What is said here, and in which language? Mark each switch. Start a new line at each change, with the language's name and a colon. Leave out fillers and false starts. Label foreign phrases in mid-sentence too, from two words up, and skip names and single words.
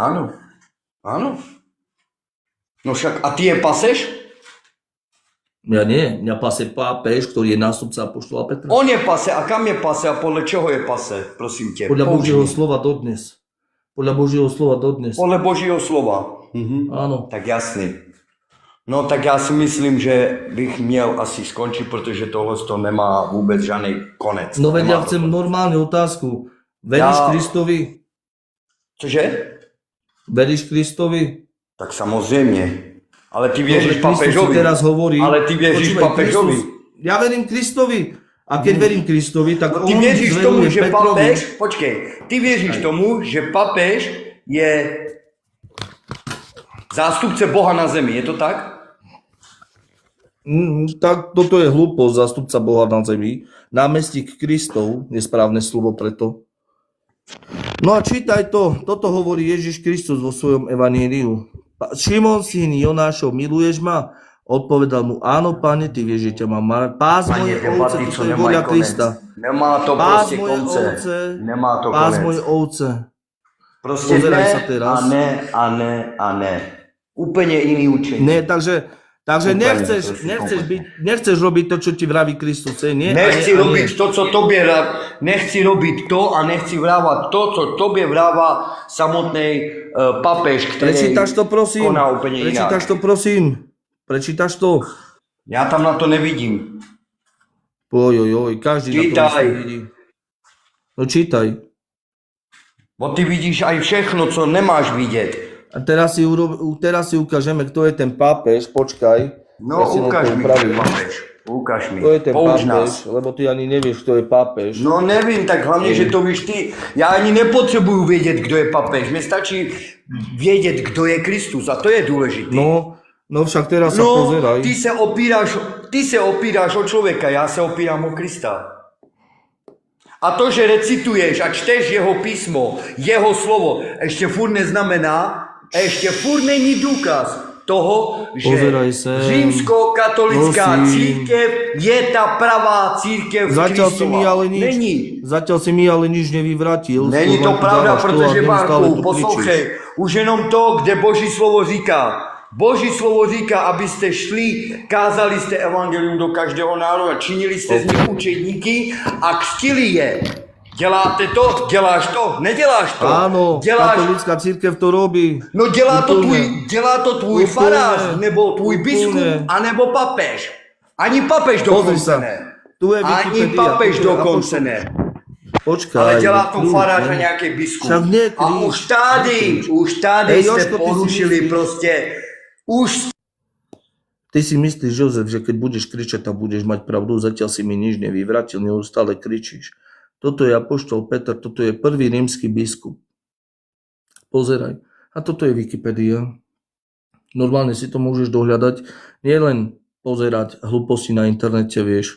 Slovak: Áno. No však, a ty je paseš? Ja nie. Mňa pase pápež, ktorý je nástupca apoštola Petra. On je pase. A kam je pase a podľa čoho je pase? Prosím ťa. Podľa Božieho slova dodnes. Podľa Božieho slova. Áno.
Czech: Tak jasný. No tak já si myslím, že bych měl asi skončit, protože tohle to nemá vůbec žádný konec.
Slovak: No veď ja chcem normálnu otázku. Veríš Kristovi?
Czech: Cože?
Slovak: Veríš Kristovi?
Czech: Tak samozřejmě. Ale ty
Slovak: Dobre,
Czech: věříš
Slovak: Kristus si
Czech: papežovi.
Slovak: teraz hovorí.
Czech: Ale ty věříš
Slovak: Počúvaj,
Czech: papežovi.
Slovak: Ja verím Kristovi. A keď verím Kristovi, tak
Czech: No, ty
Slovak: on
Czech: věříš tomu,
Slovak: zveruje
Czech: že
Slovak: Petrovi.
Czech: papež, počkej, ty věříš tomu, že papež je zástupce Boha na zemi, je to tak?
Slovak: Tak toto je hlúposť, zástupca Boha na zemi. Námestník Kristov je správne slovo preto. No a čítaj to, toto hovorí Ježiš Kristus vo svojom evaníliu. Šimon, syn Jonášov, miluješ ma? Odpovedal mu, áno, pane, ty vieš, že ťa mám mať. Pás moje ovce, toto je voľa Krista.
Czech: Nemá to
Slovak: Pás
Czech: prostě
Slovak: moje
Czech: konce.
Slovak: ovce,
Czech: Nemá to
Slovak: pás
Czech: konec.
Slovak: moje ovce.
Czech: Prostě
Slovak: Pozeraj
Czech: ne
Slovak: sa teraz.
Czech: a ne a ne a ne. Úplně jiný učení. Ne,
Slovak: takže Úplne, nechceš robiť to, čo ti vraví Kristus. Nie,
Czech: Nechci robiť to, co tobě nechci robiť to a nechci vrávať to, co tobě vrává samotný papež, který
Slovak: Prečítaš to, prosím?
Czech: koná úplně
Slovak: Prečítaš
Czech: jinak.
Slovak: to, prosím? Prečítaš to?
Czech: Já tam na to nevidím. Ojojoj, každý na to
Slovak: Čítaj.
Czech: vidí. No čítaj. Bo ty vidíš aj všechno, co nemáš vidět.
Slovak: A teraz si ukážeme, kto je ten pápež. Počkaj.
Czech: No,
Slovak: si na
Czech: ukáž
Slovak: to
Czech: mi,
Slovak: upravím. kto je papež. Ukáž mi. Kto je ten
Czech: Pouč
Slovak: pápež,
Czech: nás.
Slovak: lebo ty ani nevieš, kto je pápež.
Czech: No nevím, tak hlavně, že to víš ty. Já ani nepotřebuju vědět, kdo je papež. Mně stačí vědět, kdo je Kristus a to je důležité.
Slovak: No však teraz sa
Czech: No,
Slovak: pozeraj.
Czech: ty se opíráš o člověka, já se opírám o Krista. A to, že recituješ a čteš jeho písmo, jeho slovo, ještě furt neznamená, a ještě furt není důkaz toho, že
Slovak: Pozeraj sem.
Czech: římskokatolická
Slovak: Prosím.
Czech: církev je ta pravá církev
Slovak: Zatiaľ si mi
Czech: Kristova.
Slovak: ale nič,
Czech: Není.
Slovak: Zatiaľ si mi ale nič nevyvratil.
Czech: Není
Slovak: Skôr
Czech: to
Slovak: len tu
Czech: pravda,
Slovak: dávaš to a
Czech: protože
Slovak: neustále
Czech: Marku,
Slovak: tu
Czech: poslouchej, už jenom to, kde Boží slovo říká. Boží slovo říká, abyste šli, kázali jste evangelium do každého národa, činili jste z nich učedníky a křtili je. Děláte to? Děláš to? Neděláš to?
Slovak: Áno, katolická církev to robí.
Czech: No dělá to tvůj
Slovak: Úplne.
Czech: farář, nebo tvůj biskup,
Slovak: Úplne.
Czech: anebo papež. Ani papež
Slovak: Pozri
Czech: dokonce
Slovak: sa.
Czech: ne.
Slovak: Tu je
Czech: Ani
Slovak: Wikipedia,
Czech: papež
Slovak: tu je
Czech: dokonce
Slovak: apoštol.
Czech: ne.
Slovak: Počkaj.
Czech: Ale dělá to
Slovak: kľud,
Czech: farář a ne? nějaký biskup.
Slovak: Však nie,
Czech: A už tady
Slovak: Ej,
Czech: jste
Slovak: Jožko, ty si
Czech: porušili
Slovak: myslíš-
Czech: prostě. Už
Slovak: Ty si myslíš, Jozef, že keď budeš kričať, tak budeš mať pravdu, zatiaľ si mi nič nevyvratil, neustále kričíš. Toto je apoštol Peter, toto je prvý rímsky biskup. Pozeraj. A toto je Wikipedia. Normálne si to môžeš dohľadať. Nie len pozerať hlúposti na internete, vieš.